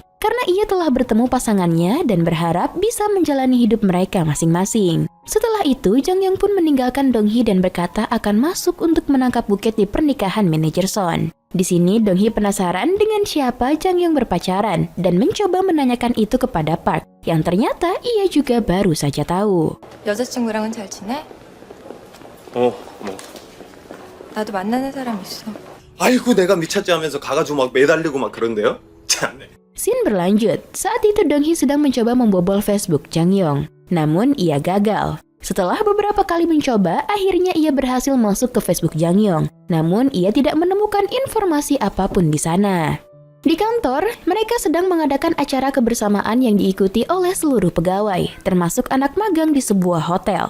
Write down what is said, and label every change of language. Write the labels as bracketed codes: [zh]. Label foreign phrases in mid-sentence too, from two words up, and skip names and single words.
[id] Karena ia telah bertemu pasangannya dan berharap bisa menjalani hidup mereka masing-masing. Setelah itu, Jang Yong pun meninggalkan Dong Hee dan berkata akan masuk untuk menangkap buket di pernikahan manajer Son. Di sini Dong Hee penasaran dengan siapa Jang Yong berpacaran dan mencoba menanyakan itu kepada Park, yang ternyata ia juga baru saja tahu. [ko] 여자친구랑은 잘 지내? 뭐 나도 만나는 사람 있어. 아이고 내가 미쳤지 하면서 가가지고 막 매달리고 막 그런데요? 참네. [id] Scene berlanjut. Saat itu Dong Hee sedang mencoba membobol Facebook Jang Yong. Namun ia gagal. Setelah beberapa kali mencoba, akhirnya ia berhasil masuk ke Facebook Jang Yong. Namun ia tidak menemukan informasi apapun di sana. Di kantor, mereka sedang mengadakan acara kebersamaan yang diikuti oleh seluruh pegawai, termasuk anak magang di sebuah hotel.